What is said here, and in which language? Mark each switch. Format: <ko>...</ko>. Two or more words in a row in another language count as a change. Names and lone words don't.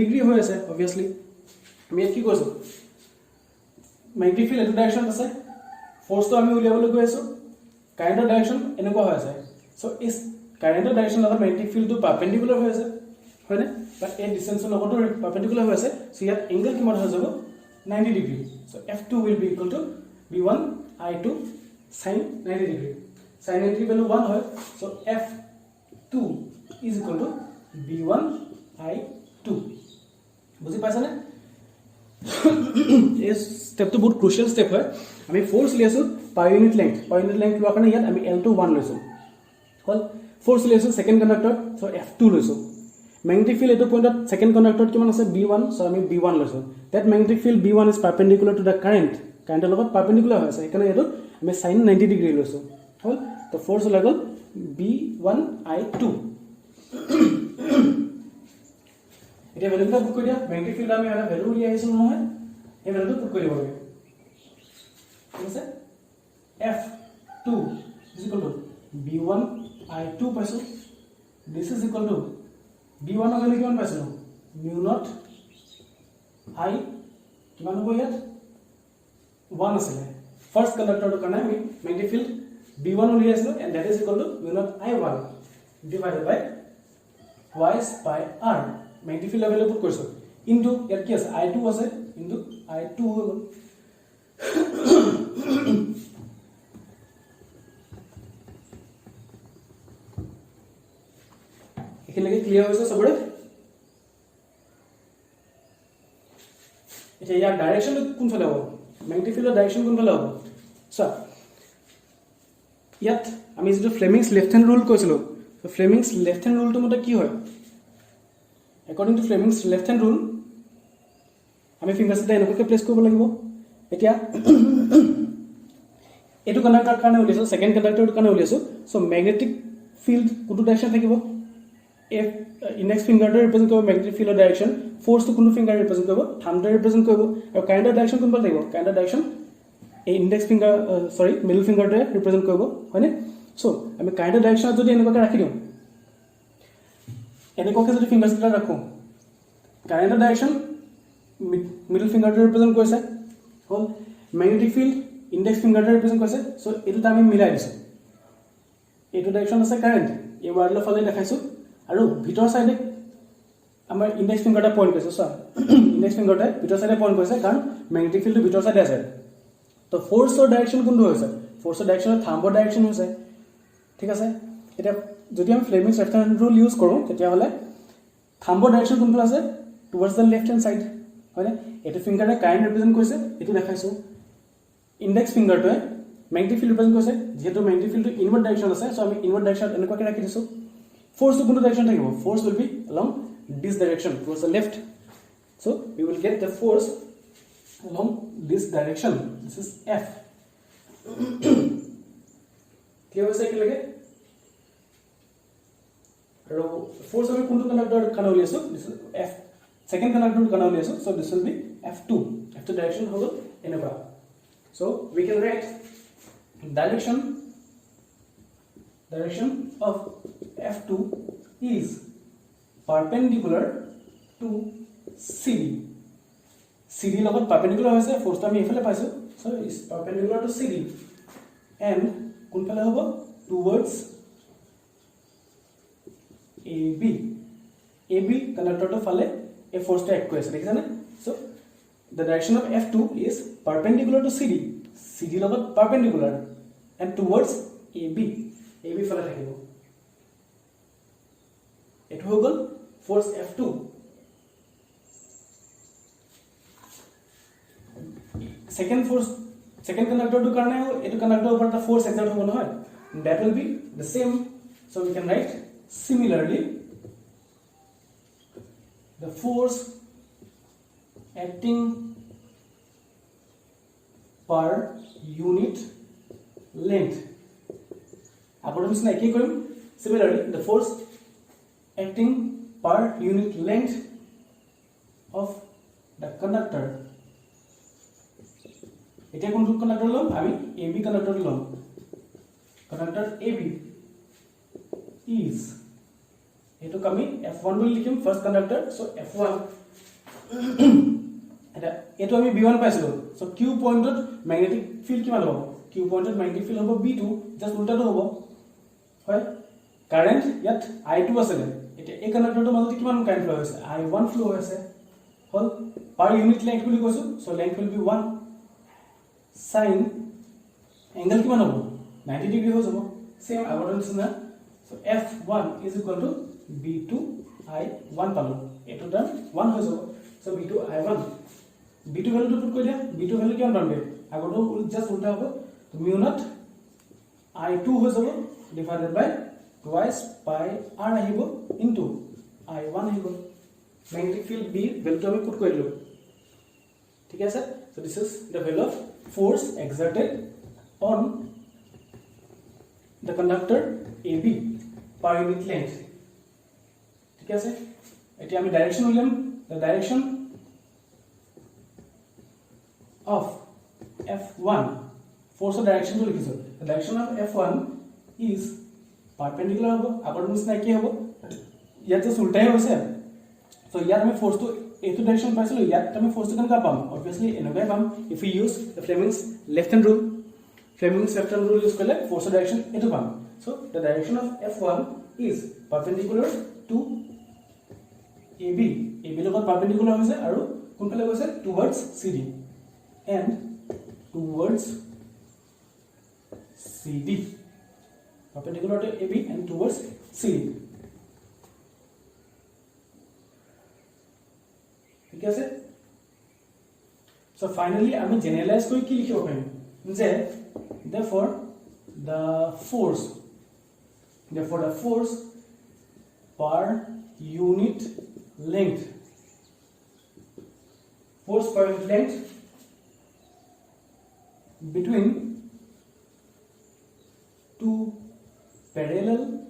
<as>ডিগ্ৰী হৈ আছে obviously আমি কি কৈছো</as> <en>magnetic field</en> <as>এটো ডাইৰেকশন আছে ফোর্সটো আমি উলিয়াবলৈ গৈ আছো কাৰেন্টৰ ডাইৰেকশন এনেকুৱা হৈ আছে সো ইস কাৰেন্টৰ ডাইৰেকশন লগত</as> <en>magnetic field perpendicular</en> <as>হৈ আছে হয় না বাট এই ডিসটেন্সৰ লগতো পারপেন্ডিকুলাৰ হৈ আছে সো ইয়াত এংগল কিমান হৈ যাব 90</as> <en>degree so F2 will be equal to B1 I2 sin 90 degree sin 90 value 1</en> <as>হয়</as> <en>so F2 is equal to B1 I2</en> <as>বুজি পাইছা না এই স্টেপটো বহুত</as> <en>crucial step</en> <as>হয় আমি ফোর্স লিয়াছো</as> <en>per unit length</en> <as>লোৱাৰ কাৰণে ইয়াত আমি L2 1 লৈছো হল ফোর্স লিয়াছো</as> <en>second conductor</en> <as>সো F2 লৈছো</as> <en>magnetic field</en> <as>এটো পইণ্টত</as> <en>second conductor</en> <as>কিমান আছে B1 সো আমি B1 লৈছো</as> <en>that magnetic field B1 is perpendicular to the</en> <as>কাৰেন্টৰ লগত পারপেন্ডিকুলাৰ হৈ আছে এখানে এটো আমি</as> <en>sin 90 degree</en> <as>লৈছো হল তো ফোর্স লাগল B1 I2 এতিয়া ভ্যালুটা পুট কৰি দিয়া</as> <en>magnetic field</en> <as>আমি এটা ভ্যালু উলিয়াই আইছো নহয় এই ভ্যালুটো পুট কৰি দিব লাগে ঠিক</as> <en>আছে F2 is equal to B1 I2 পাইছো this is equal to B1</en> <as>অগলে কিমান পাইছো</as> <en>mu naught I</en> <as>কিমান হ'ব ইয়াত 1 আছে</as> <en>first conductor to</en> <as>কাৰণে আমি</as> <en>magnetic field B1 উলিয়াইছো and that is equal to mu naught I1 divided by twice by R magnetic field level put কৰিছো into</en> <as>ইয়াত কি আছে I2 আছে</as> <en>into I2 হ'ল</en> <as>এখিলৈকে ক্লিয়াৰ হৈছে সবৰে এটা ইয়াৰ ডাইৰেকশন কোনফালে হ'ব</as> <en>magnetic field direction</en> <as>কোনফালে হ'ব সো ইয়াত আমি যেটো</as> <en>Fleming's left hand rule</en> <as>কৈছিলো তো</as> <en>Fleming's left hand rule</en> <as>মতে কি হয়</as> <en>according to Fleming's left hand rule</en> <as>আমি ফিংগারস এটা এনেকৈ প্লেস কৰিব লাগিব এতিয়া এটো কন্ডাক্টৰ কাৰণে উলিয়াছো</as> <en>second conductor</en> <as>কাৰণে উলিয়াছো সো</as> <en>magnetic field</en> <as>কোনটো ডাইৰেকশন থাকিব</as> <en>if index finger to represent</en> <as>কৰিব</as> <en>magnetic field direction</en> <as>ফোর্স to কোনটো ফিংগাৰ ৰিপ্ৰেজেন্ট কৰিব</as> <en>thumb represent</en> <as>কৰিব আৰু কাৰেন্টৰ ডাইৰেকশন কোনফালে থাকিব কাৰেন্টৰ ডাইৰেকশন এই</as> <en>index finger sorry middle finger represent</en> <as>কৰিব হয়নে সো আমি কাৰেন্টৰ ডাইৰেকশন যদি এনেকৈ ৰাখি দিও এনেকৈ যদি ফিংগাৰস এটা ৰাখো কাৰেন্টৰ ডাইৰেকশন</as> <en>middle finger represent</en> <as>কৰিছে হল</as> <en>magnetic field index finger represent</en> <as>কৰিছে সো এটো আমি মিলাই দিছো এটো ডাইৰেকশন আছে কাৰেন্ট এই ওয়াৰ্ডৰ ফালে দেখাইছো আৰু ভিতৰ সাইডে আমাৰ</as> <en>index finger point</en> <as>কৰিছে সো</as> <en>index finger</en> <as>ভিতৰ সাইডে পইণ্ট কৰিছে কাৰণ</as> <en>magnetic field</en> <as>ভিতৰ সাইডে আছে তো ফোর্সৰ ডাইৰেকশন কোনটো হৈছে ফোর্সৰ ডাইৰেকশন থাম্বৰ ডাইৰেকশন হৈছে ঠিক আছে এটা যদি আমি</as> <en>Fleming's left hand rule use</en> <as>কৰো তেতিয়া হলে থাম্বৰ ডাইৰেকশন কোনফালে আছে</as> <en>towards the left hand side</en> <as>হয়নে এটো ফিংগাৰটা কাৰেন্ট ৰিপ্ৰেজেন্ট কৰিছে এটো দেখাইছো ইনডেক্স ফিংগাৰটোৱে</as> <en>magnetic field represent</en> <as>কৰিছে যেহেতু</as> <en>magnetic field inward direction</en> <as>আছে সো আমি</as> <en>inward direction</en> <as>এনেকৈ ৰাখি দিছো force to কোনটো ডাইৰেকশন থাকিব</as> <en>force will be along this direction towards the left so we will get the force along this direction this is F clear</en> <as>হৈছে কি লাগে আৰু</as> <en>force</en> <as>আমি কোনটো কন্ডাক্টৰ কাৰণে উলিয়াইছো</as> <en>this is F second conductor</en> <as>কাৰণে উলিয়াইছো</as> <en>so this will be F2 direction</en> <as>হ'ব এনেকুৱা</as> <en>so we can write direction of F2 is perpendicular to CD CD লগত perpendicular</en> <as>হৈছে ফোর্সটো আমি এফালে পাইছো</as> <en>so is perpendicular to CD and</en> <as>কোনফালে হ'ব</as> <en>towards</en> <as>AB কন্ডাক্টৰটো ফালে এই ফোর্সটো এক কৰি আছে দেখিছা না</as> <en>so the direction of F2 is perpendicular to CD</en> <as>লগত</as> <en>perpendicular and towards AB</en> <as>ফালে থাকিব এটো হৈ গল ফোর্স F2</as> <en>second conductor to</en> <as>কাৰণে এটো</as> <en>conductor</en> <as>ওপৰত এটা</as> <en>force exert</en> <as>হ'ব নহয়</as> <en>that will be the same so we can write similarly the force acting per unit length. Similarly, the force acting per unit length of the conductor.</en> <as>এতিয়া কোনটো কন্ডাক্টৰ লম আমি AB কন্ডাক্টৰ লম কন্ডাক্টৰ AB is এটো আমি F1 বুলি লিখিম</as> <en>first conductor</en> <as>সো F1 এটা এটো আমি B1 পাইছিলো সো Q পয়েন্টত</as> <en>magnetic field</en> <as>কিমান হ'ব Q পয়েন্টত ম্যাগনেটিক ফিল্ড হ'ব B2 জাস্ট উল্টাটো হ'ব হয় কারেন্ট ইয়াত I2 আছে এটা এই কন্ডাক্টৰটোৰ মাজত কিমান কারেন্ট ফ্লো হৈছে I1 ফ্লো হৈছে হল</as> <en>per unit length</en> <as>বুলি কৈছো</as> <en>so length will be 1 sin angle</en> <as>কিমান হ'ব 90 ডিগ্ৰী হৈ যাব সেম আগৰ নিচিনা সো</as> <en>F1 is equal to B2I1</en> <as>পালো এটো টার্ম 1 হৈ যাব সো B2I1 B2 ভ্যালুটো পুট কৰি দিয়া B2 ভ্যালু কিমান পামগে আগৰটো জাস্ট উল্টা হ'ব তো</as> <en>mu naught I2</en> <as>হৈ যাব</as> <en>divided by twice pi r</en> <as>আহিব ইনটু I1 আহিব</as> <en>magnetic field</en> <as>B ভ্যালুটো আমি পুট কৰি দিলো ঠিক আছে</as> <en>so this is the value of force exerted on the conductor AB per unit length</en> <as>ঠিক আছে এতিয়া আমি ডাইরেকশন উলিয়াম</as> <en>the direction of F1 force direction to লিখিছো the direction of F1 is perpendicular</en> <as>হ'ব আগৰ নিচিনা কি হ'ব ইয়াত যে উল্টাই হৈছে so ইয়াত আমি ফোর্স তো এইটো ডাইরেকশন পাইছিলো ইয়াত আমি ফোর্স কেনেকা পাম obviously এনেকাই পাম if we</as> <en>use the Fleming's left hand rule use</en> <as>কৰিলে ফোর্স ডাইরেকশন এটো পাম</as> <en>so the direction of F1 is perpendicular to AB লগত perpendicular</en> <as>হৈছে আৰু কোনফালে গৈছে</as> <en>towards CD and towards CD perpendicular to AB and towards CD</en> <as>ঠিক আছে</as> <en>so finally</en> <as>আমি জেনারেলাইজ কৰি কি লিখিব পাৰিম যে</as> <en>therefore the force per unit length between two parallel</en>